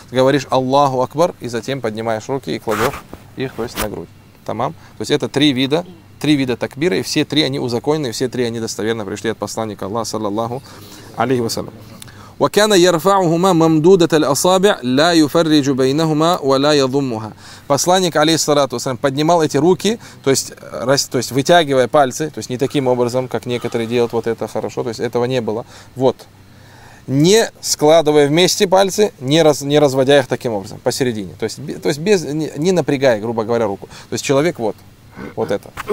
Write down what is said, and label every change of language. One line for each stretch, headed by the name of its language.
Russian: Говоришь «Аллаху Акбар» и затем поднимаешь руки и кладешь их, то есть, на грудь. Тамам. То есть это три вида три вида такбира, и все три они узаконены, все три они достоверно пришли от посланника Аллаха, саллаллаху алейхи вассалям.
Arabic: وكان يرفعهما ممدودة الأصابع لا يفرج بينهما ولا يضمها.
Russian: Посланник алейхиссалату вассалям поднимал эти руки, то есть вытягивая пальцы, то есть не таким образом, как некоторые делают вот это хорошо, то есть этого не было. Вот. Не складывая вместе пальцы, не разводя их таким образом, посередине. То есть без, не напрягая, грубо говоря, руку. То есть человек вот это.